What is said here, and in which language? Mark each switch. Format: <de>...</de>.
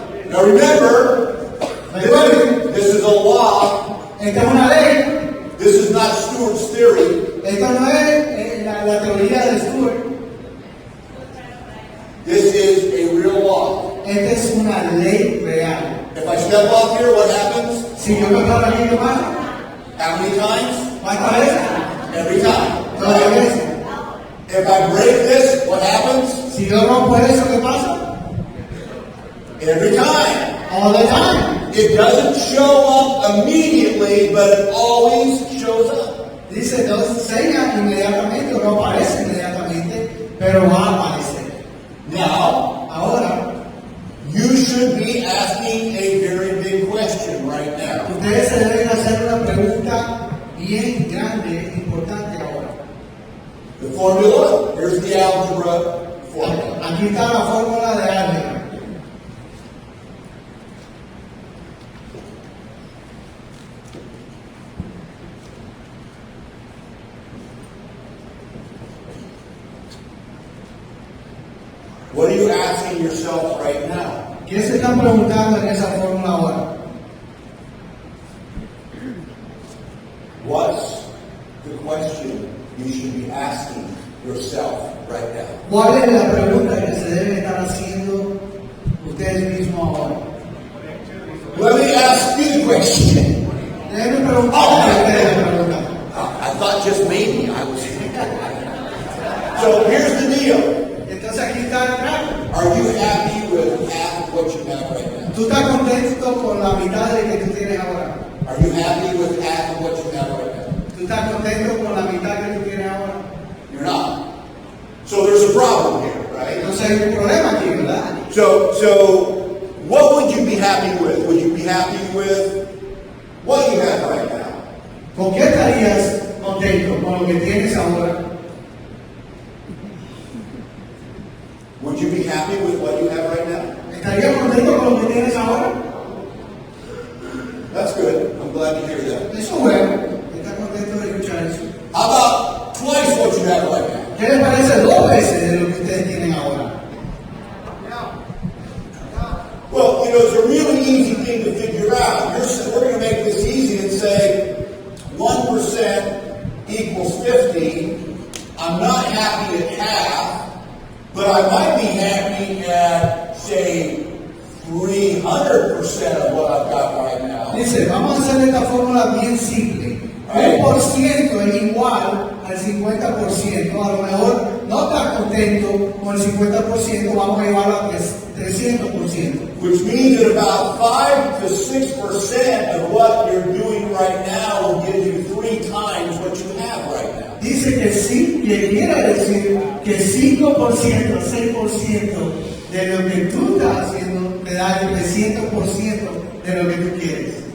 <en>Now remember, this is a law.</en> <es>Esta es una ley.</es> <en>This is not Stewart's theory.</en> <es>Esta no es la teoría de Stewart.</es> <en>This is a real law.</en> <es>Esta es una ley real.</es> <en>If I step off here, what happens?</en> <es>Si yo me paro aquí, ¿qué pasa?</es> <en>How many times?</en> <es>¿Cuántas veces?</es> <en>Every time.</en> <es>Todas las veces.</es> <en>If I break this, what happens?</en> <es>Si yo rompo eso, ¿qué pasa?</es> <en>Every time. All the time. It doesn't show up immediately, but it always shows up.</en> <es>Dice, no enseña inmediatamente o no aparece inmediatamente, pero va a aparecer.</es> <en>Now,</en> <es>Ahora,</es> <en>you should be asking a very big question right now.</en> <es>ustedes se deben hacer una pregunta bien grande, importante ahora.</es> <en>The formula, here's the algebra formula.</en> <es>Aquí está la fórmula de álgebra.</es> <en>What are you asking yourself right now?</en> <es>¿Qué se están preguntando en esa fórmula ahora?</es> <en>What's the question you should be asking yourself right now?</en> <es>¿Cuál es la pregunta que se deben estar haciendo ustedes mismos ahora?</es> <en>Let me ask you the question.</en> <es>Deben preguntar a ustedes la pregunta.</es> <en>I thought just maybe I was. So here's the deal.</en> <es>Entonces aquí está el trato.</es> <en>Are you happy with half of what you have right now?</en> <es>¿Tú estás contento con la mitad de que tú tienes ahora?</es> <en>Are you happy with half of what you have right now?</en> <es>¿Tú estás contento con la mitad que tú tienes ahora?</es> <en>You're not. So there's a problem here, right?</en> <es>Entonces hay un problema aquí, ¿verdad?</es> <en>So what would you be happy with? Would you be happy with what you have right now?</en> <es>¿Con qué estarías contento con lo que tienes ahora?</es> <en>Would you be happy with what you have right now?</en> <es>¿Estarías contento con lo que tienes ahora?</es> <en>That's good. I'm glad to hear that.</en> <es>Eso es bueno. ¿Estás contento de escuchar eso?</es> <en>How about twice what you have right now?</en> <es>¿Qué les parece 2 veces de lo que ustedes tienen ahora?</es> <en>Well, it's a really easy thing to figure out. We're going to make this easy and say 1% equals 50. I'm not happy at half, but I might be happy at, say, 300% of what I've got right now.</en> <es>Dice, vamos a hacer esta fórmula bien simple. 1% es igual al 50%. A lo mejor no estás contento con el 50%, vamos a llevarlo a 300%.</es> <en>Which means that about 5 to 6% of what you're doing right now will give you 3 times what you have right now.</en> <es>Dice que sí, que quiere decir que 5%, 6% de lo que tú estás haciendo te da el 300% de lo que tú quieres.</es>